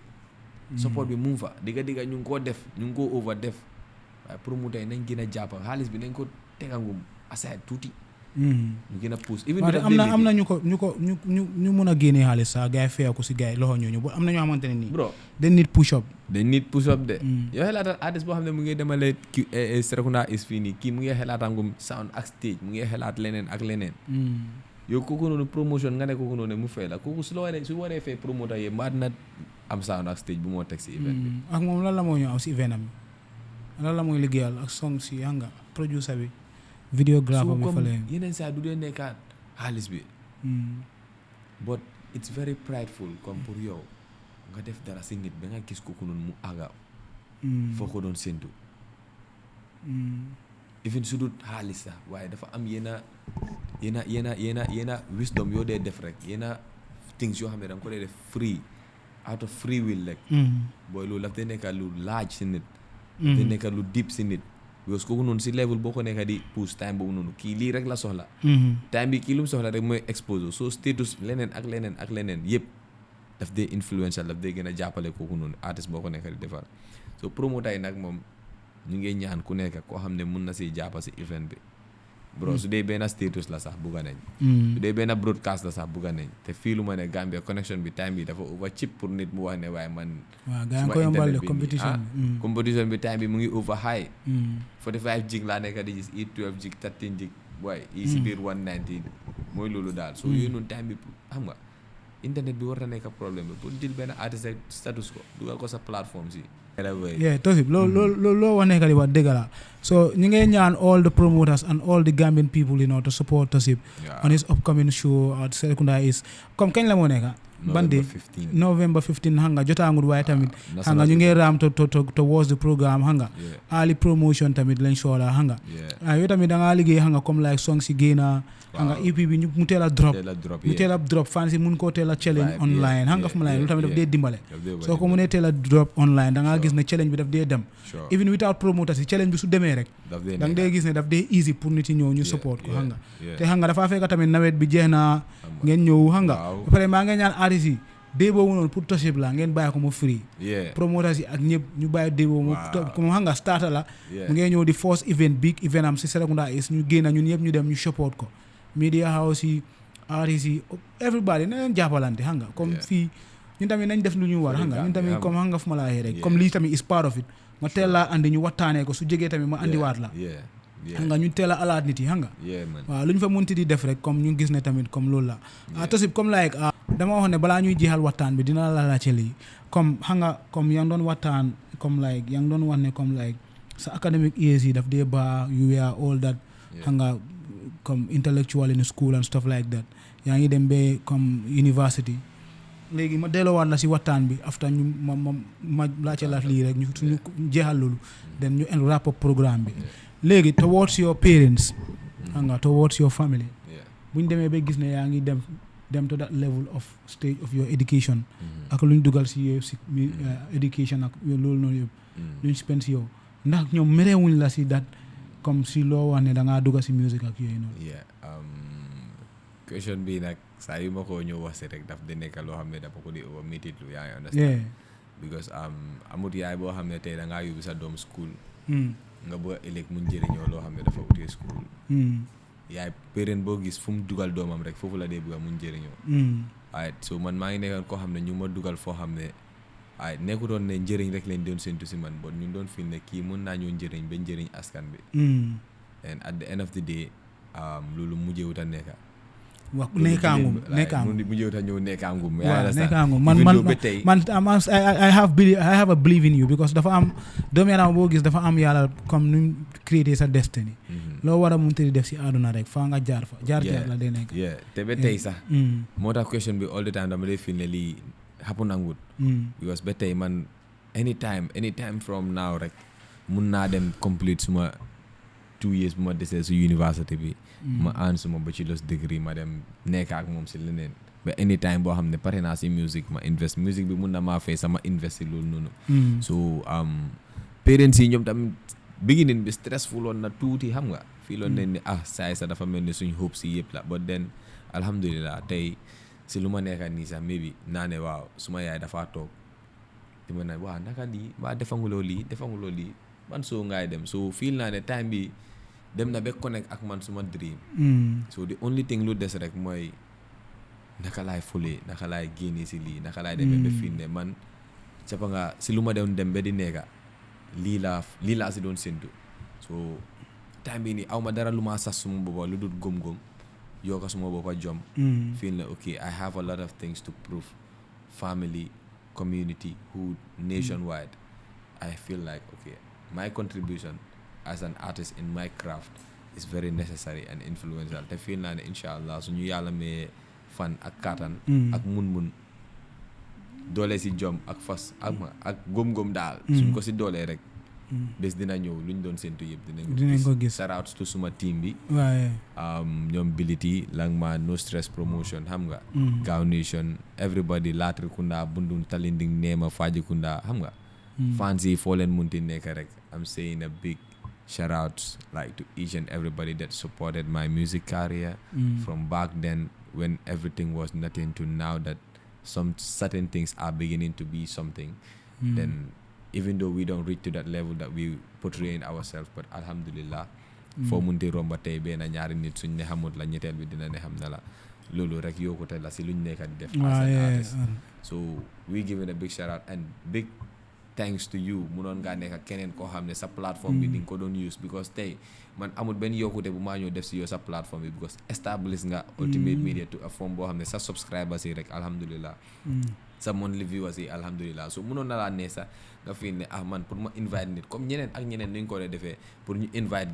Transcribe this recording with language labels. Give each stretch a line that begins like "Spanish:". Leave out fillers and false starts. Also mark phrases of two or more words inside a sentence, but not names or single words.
Wolof: support bi mu ngi fa digga ñu ngi koo def ñu ngi koo over def waaye promoter nañ gën a jàpp xaalis bi nañ ko tegangum aside tuuti. ñu gën a pousse. am na ñu mun a génnee xaalis sax gars yi fayal ko si gars yi loxo ñooñu ba am na ñoo xamante ne nii. bro dañ nit
English: push up.
Wolof: de. yow xelaatal artiste boo xam ne mu ngi demale Serekunda is fii nii kii mu ngi xelaatangum sound ak stage mu ngi xelaat leneen ak leneen. yow kooku noonu promotion nga ne kooku noonu mu fay la kooku su waree fay promoter yi maa dina am sound ak stage bu moo teg si event bi. ak moom lan la moo ñëw am si event am lan la mooy liggéeyal ak song si xam nga producer bi. videographer bi fa leen yeneen saa du dee nekkaat xaalis bi.
English: but it's very prideful
French: comme pour
Wolof: yow nga def dara si nit ba nga gis kooku noonu mu àgga. foo ko doon séntu. even su dul xaalis sax waaye dafa am yenn wisdom yoo dee def rek yenn things yoo xam ne da nga ko dee def
English: free out of free will
Wolof: rek. booy loolu daf dee nekka lu laaj si nit. daf dee nekka lu deep si nit.
French: parce que
Wolof: kooku noonu si level boo ko nekka di pousse time boobu noonu kii lii rek la soxla. time bi kii lu mu soxla rek mooy expose so status leneen ak leneen yëpp daf dee influential daf dee gën a jàppale kooku noonu artiste boo ko nekka di defar so promoter yi nag moom ñu ngi ñaan ku nekk koo xam ne mun na si jàppa si event bi bro su dee benn status la sax bugga nañ. su dee benn broadcast la sax bugga nañ te fii lu ma ne Gambia connection bi time bi dafa
English: over cheap
Wolof: pour nit mu wax ne waaye man. waaw gars yi ko yombal de competition bi competition bi time bi mu ngi
English: over high.
Wolof: 45 gig laa nekk di gis 12 gig 13 gig waaye yi si biir 119 mooy loolu daal soo yooyu noonu time bi xam nga internet bi war na nekk problème bi pour jël benn artiste status ko dugal ko sa plateforme si. Toshib loolu wax nekk di wax dëgg la so ñu ngay ñaan
English: all the promoters and all the Gambian people to support Toshib on his upcoming show
Wolof: at Serekunda is comme kañ la moo nekk bandi November 15 xam nga jotaangul waaye tamit xam nga ñu ngi raam
English: to watch the programme
Wolof: xam nga
English: early promotion
Wolof: tamit lañ soxla xam nga yow tamit da ngaa liggéey xam nga comme like song si génna xam nga EP bi mu teel a drop fans yi mun koo teel a
English: challenge online
Wolof: xam nga fu ma la loolu tamit daf dee dimbale soo ko mënee teel a
English: drop online
Wolof: da ngaa gis ne challenge bi daf dee dem
English: even without promoters
Wolof: yi challenge bi su demee rek da nga dee gis ne daf dee easy pour nit yi ñëw ñu support ko xam nga te xam nga dafaa fekk tamit nawet bi jeex na ngeen ñëw xam nga ba pare maa ngeen ñaan artistes yi dee boobu noonu pour Toshib la ngeen bàyyi ko mu free promoters yi ak ñëpp ñu bàyyi dee boobu mu xam nga starter la mu ngeen ñëw di
English: first big event
Wolof: am si Serekunda is ñu génn ñun ñëpp ñu dem ñu support ko
English: media house
Wolof: yi artistes yi everybody na leen jàppalante xam nga comme fii ñun tamit nañ def lu ñu war xam nga ñun tamit comme xam nga fu ma laa rek comme lii tamit
English: is part of it
Wolof: ma teel laa andi ñu waxtaanee ko su jegee tamit ma andiwaat la xam nga ñu teel a alaat nit yi xam nga waaw lu ñu fa munti di def rek comme ñu gis ne tamit comme loolu la Toshib comme like dama wax ne balaa ñuy jeexal waxtaan bi dina la laajte lii comme xam nga comme yaa ngi doon waxtaan comme like yaa ngi doon wax ne comme like sa
English: academic years
Wolof: yi daf dee ba
English: you were all that
Wolof: xam nga comme
English: intellectual in school and stuff like that
Wolof: yaa ngi dem ba comme university léegi ma delloowaat la si waxtaan bi after ñu ma laajte la lii rek ñu suñu jeexal loolu then ñu
English: wrap up
Wolof: programme bi léegi
English: towards your parents
Wolof: xam nga
English: towards your family
Wolof: bu ñu demee ba gis ne yaa ngi dem
English: to that level of stage of your education
Wolof: ak lu ñu dugal si yow si education ak loolu noonu yëpp lu ñu spend si yow ndax ñoom merewuñ la si dat comme si loo wax ne da ngaa dugal si musique ak yooyu noonu question bi nag saa yu ma ko ñëw wax si rek daf di nekk loo xam ne dafa ko di over métit lu yaa ngi understand because amut yaay boo xam ne tey da ngaa yóbbu sa doom school nga bëgg ëllëg mu njëriñoo loo xam ne dafa utee school yaay parent boo gis fu mu dugal doomam rek foofu la dee bëgg mu njëriñoo waaye so man maa ngi nekkoon koo xam ne ñu ma dugal foo xam ne waaye nekkutoon ne njëriñ rek lañ doon séntu si man bon ñu doon fil ne kii mën naa ñoo njëriñ ba njëriñ askan bi
English: and at the end of the day
Wolof: loolu mujjewut a nekka wax nekkaangum mu ñëw ta ñëw nekkaangum waaw nekkaangum man
English: I have a believe in you because
Wolof: dafa am doomu yaram boo gis dafa am yàlla comme nu créer sa destiny loo war a mun di def si àdduna rek faa nga jaar la day nekk te ba tey sax moo tax question bi
English: all the time
Wolof: dama lay feel ne lii happen nangut because ba tey man
English: anytime from now
Wolof: rek mun naa dem complete suma
English: 2 years
Wolof: bu ma desee su university bi ma aan suma
English: bachelor's degree
Wolof: ma dem nekk ak moom si leneen ba anytime boo xam ne pare naa si musique ma invest musique bi mun na maa fay sama invest si loolu noonu so parents yi ñoom tamit beginning bi stressful woon na tuuti xam nga fii loon nañ ni saay sa dafa mel ni suñ hope si yëpp la
English: but then
Wolof: alhamdulillah tey si lu ma nekka nii sax maybe naa ne waaw suma yaay dafa toog di ma ne waaw naka lii waa defanguloo lii man soo ngaay dem so feel naa ne time bi dem na ba connect ak man suma dream so
English: the only thing
Wolof: lu des rek mooy naka laay fulee naka laay génnee si lii naka laay demee ba fii ne man cappa nga si lu ma doon dem ba di nekka lii laa si doon séntu so time bi nii aw ma dara lu ma sas suma boppa lu dul gom-gom yokka suma boppa jom feel na
English: okay I have a lot of things to prove family community hood nationwide I feel like okay my contribution as an artist in my craft is very necessary and influential
Wolof: te feel naa ne
Arabic: incha allah
Wolof: suñu yàlla mee fan ak kattan ak mun doole si jom ak fas ak góom-góom daal suñ ko si doolee rek bés dina ñëw luñ doon séntu yëpp dinañ ko gis shout out to suma team bi
English: ñoom Bility Langman No Stress Promotion
Wolof: xam nga
English: GAW Nation everybody Latrikunda Bundung Talinding Neema Fajikunda
Wolof: xam nga fans yi foo leen munti nekk rek
English: I'm saying a big shout out like to each and everybody that supported my music career from back then when everything was nothing to now that some certain things are beginning to be something then even though we don't reach to that level that we portray in ourselves but
Wolof: alhamdulillah foo munti romba tey benn ñaari nit suñ ne xamut la ñetteel bi dina ne xam na la loolu rek yokkute la si luñ nekk di def
English: as an artist so we give it a big shout out and big thanks to you
Wolof: munoon ngaa nekk ak keneen koo xam ne sa plateforme bi di nga ko doon use because tey man amul benn yokkute bu maa ñëw def si yow sa plateforme bi because establish nga
English: ultimate media to a form
Wolof: boo xam ne sa subscribers yi rek alhamdulillah sa
English: monthly viewers
Wolof: yi alhamdulillah so munoon na laa ne sax nga fii ne man pour ma invite nit comme ñeneen ak ñeneen ni ñu ko dee defee pour ñu invite